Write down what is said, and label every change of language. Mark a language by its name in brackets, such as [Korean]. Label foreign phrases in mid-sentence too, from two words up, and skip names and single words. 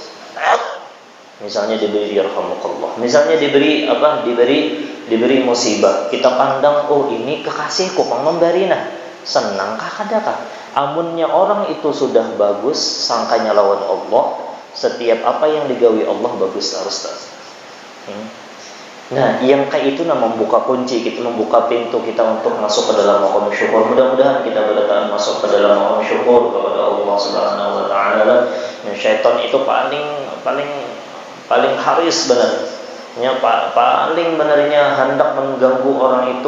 [Banjar] Misalnya diberi yarhamukallah, misalnya diberi musibah, kita pandang, oh ini kekasihku pang memberi, nah senangkah kadakah? Amunnya orang itu sudah bagus sangkanya lawan Allah, setiap apa yang digawi Allah bagus terus. Nah, yang kayak itu membuka kunci kita, membuka pintu kita untuk masuk ke dalam maqam syukur. Mudah-mudahan kita bertahan masuk ke dalam maqam syukur kepada Allah [Arabic] سبحانه وتعالى. [Banjar] Dan syaitan itu paling haris benarnya, paling benarnya hendak mengganggu orang itu.